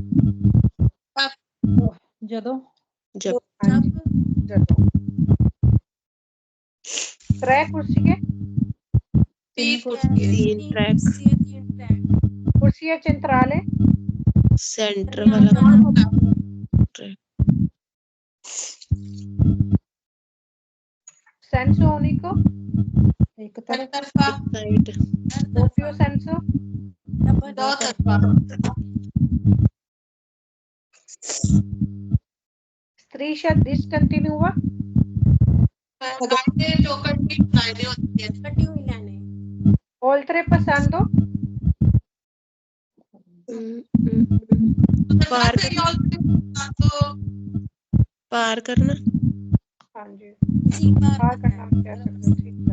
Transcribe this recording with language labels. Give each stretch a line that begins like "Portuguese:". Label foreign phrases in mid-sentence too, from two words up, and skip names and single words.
Punjabi: ਜਦੋਂ
Hindi: जब
Punjabi: ਜਦੋਂ ਤ੍ਰੈ ਕੁਰਸੀਆਂ
Hindi: तीन ट्रैक कुर्सियां centrale सेंटर वाला ट्रैक
Italian: senso unico
Punjabi: ਇੱਕ ਤਰਫ
Hindi: साइड
Italian: doppio senso
Hindi: दो तरफा,
Italian: striscia discontinua
Hindi: जो कटी लाइनें होती हैं, कटी हुई लाइनें
Italian: oltrepassando
Hindi: पार पार करना हाँ जी पार करना कह सकते हो।